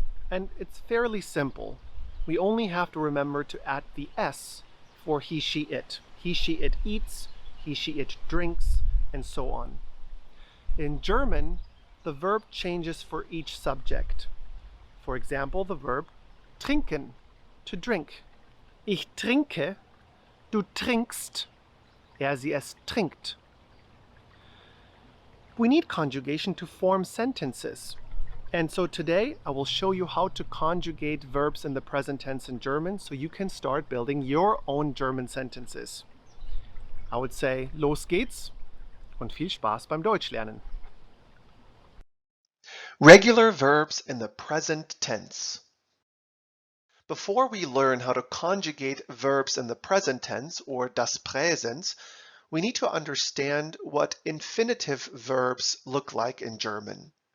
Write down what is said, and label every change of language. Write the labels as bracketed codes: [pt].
[en] And it's fairly simple. We only have to remember to add the S for he, she, it. He, she, it eats, he, she, it drinks, and so on. In German, the verb changes for each subject. For example, the verb trinken, to drink. [de] Ich trinke, du trinkst, sie, es trinkt. [en] We need conjugation to form sentences. And so today I will show you how to conjugate verbs in the present tense in German so you can start building your own German sentences. I would say, [de] los geht's und viel Spaß beim Deutschlernen. [en] Regular verbs in the present tense. Before we learn how to conjugate verbs in the present tense, or das Präsens, we need to understand what infinitive verbs look like in German.